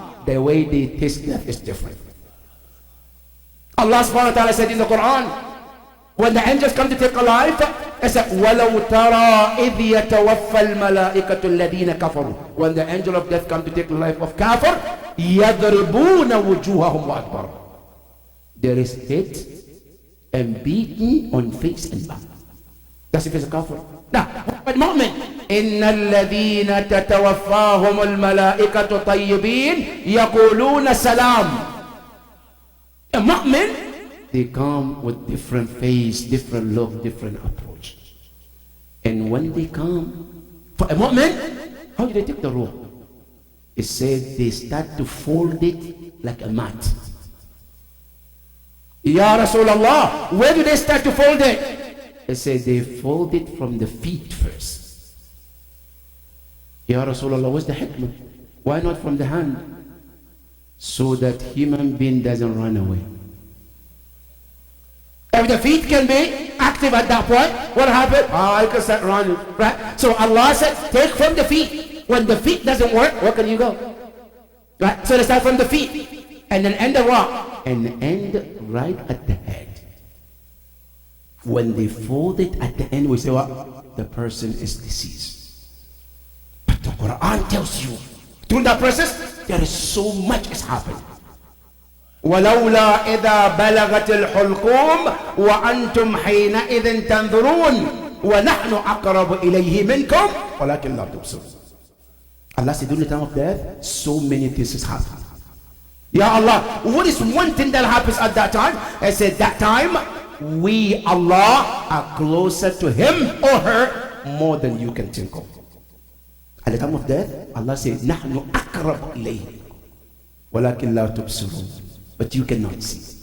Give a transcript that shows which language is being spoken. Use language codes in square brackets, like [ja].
[en] The way they taste death is different. Allah subhanahu wa ta'ala said in the Quran, when the angels come to take a life, it said, [ar] وَلَوْ تَرَى إِذْ يَتَوَفَّى الْمَلَائِكَةُ الَّذِينَ كَفَرُوا. [en] When the angel of death come to take the life of kafir, [ar] يَضْرِبُونَ وُجُوهَهُمْ وَأَدْبَارًا. [en] There is hit and beaten on face and back. That's if it's a kafir. Now, but mu'min, [ar] إِنَّ الَّذِينَ تَتَوَفَّاهُمُ الْمَلَائِكَةُ طَيِّبِينَ يَقُولُونَ سَلَامٌ. [en] A mu'min, they come with different face, different look, different approach. And when they come, for a mu'min, how do they take the ruh? It said they start to fold it like a mat. Ya Rasulullah, where do they start to fold it? It said they fold it from the feet first. Ya Rasulullah, what's the hikmah? Why not from the hand? So that human being doesn't run away. If the feet can be active at that point, what happened? I can start running, right? So Allah said, take from the feet. When the feet doesn't work, where can you go? Right? So they start from the feet. And then end at what? And end right at the head. When they fold it at the end, we say what? The person is deceased. But the Quran tells you, through that process, there is so much is happening. [ar] ولولا إذا بلغت الحلقوم وأنتم حينئذ تنظرون ونحن أقرب إليه منكم ولكن لا تبصرون. [en] Allah said, during the time of death, so many things happen. Ya Allah, what is one thing that happens at that time? I said, that time, we, Allah, are closer to him or her more than you can think of. At the time of death, Allah said, [ar] نحن أقرب إليه ولكن لا تبصرون. [en] But you cannot see.